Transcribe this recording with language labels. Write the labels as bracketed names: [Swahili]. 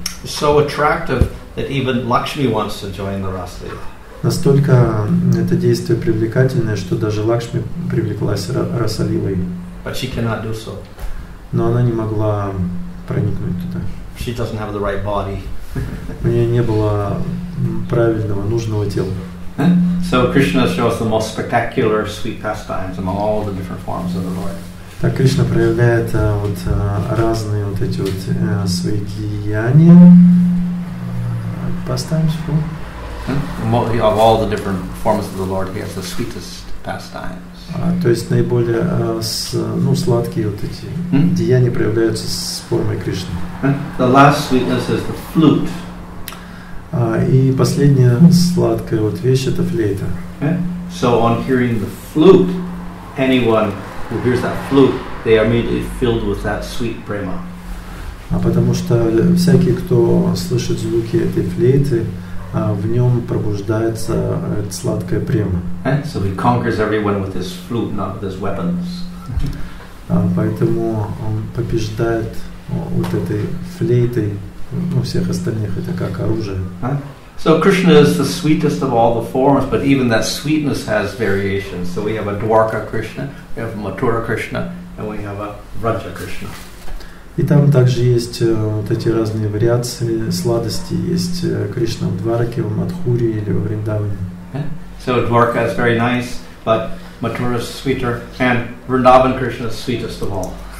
[English] So attractive that even Lakshmi wants to join the Rasa Lila. [Russian] Настолько это действие привлекательное, что даже Лакшми привлеклась Раса Лилой. [English] But she cannot do so. [Russian] Но она не могла проникнуть туда. [English] She doesn't have the right body. [Russian] У нее не было правильного, нужного тела. [English] So Krishna shows the most spectacular sweet pastimes among all the different forms of the Lord. [Russian] Так Кришна проявляет вот разные вот эти вот свои деяния. [English] Pastimes, of all the different forms of the Lord, he has the sweetest pastimes. [Russian] То есть наиболее сладкие вот эти деяния проявляются с формой Кришны. [English] The last sweetness is the flute. [Russian] И последняя сладкая вот вещь это флейта. [English] So on hearing the flute, anyone who hears that flute, they are immediately filled with that sweet prema. [Russian] Потому что всякий, кто слышит звуки этой флейты, в нем пробуждается сладкая према. [English] So he conquers everyone with his flute, not with his weapons. [Russian] Поэтому он побеждает вот этой флейтой всех остальных, это как оружие. [English] So Krishna is the sweetest of all the forms, but even that sweetness has variations. So we have a Dwarka Krishna, we have a Mathura Krishna, and we have a Vraja Krishna. [Russian] И там также есть вот эти разные вариации сладости. Есть Кришна в Двараке, в Мадхуре или во Вриндаване. [English] So Dwarka is very nice, but Mathura is sweeter, and Vrindavan Krishna is sweetest of all.